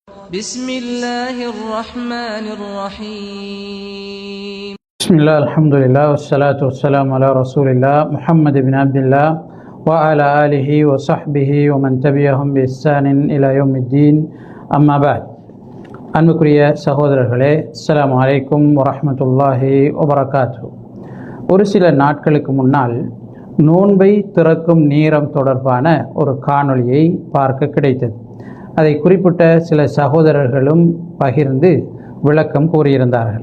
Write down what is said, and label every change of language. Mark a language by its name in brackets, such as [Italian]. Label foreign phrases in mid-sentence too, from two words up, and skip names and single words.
[Arabic] بسم الله الرحمن الرحيم. بسم الله الحمد لله والصلاة والسلام على رسول الله محمد بن عبد الله وعلى آله وصحبه ومن تبعهم بإحسان إلى يوم الدين أما بعد. [Tamil] அன்புக்குரிய சகோதரர்களே, [Arabic] السلام عليكم ورحمة الله وبركاته. [Tamil] ஒரு சில நாட்களுக்கு முன்னால் நோன்பை திறக்கும் நேரம் தொடர்பான ஒரு காணொளியை பார்க்க கிடைத்தது. அதை குறிப்பிட்ட சில சகோதரர்களும் பகிர்ந்து விளக்கம் கூறியிருந்தார்கள்.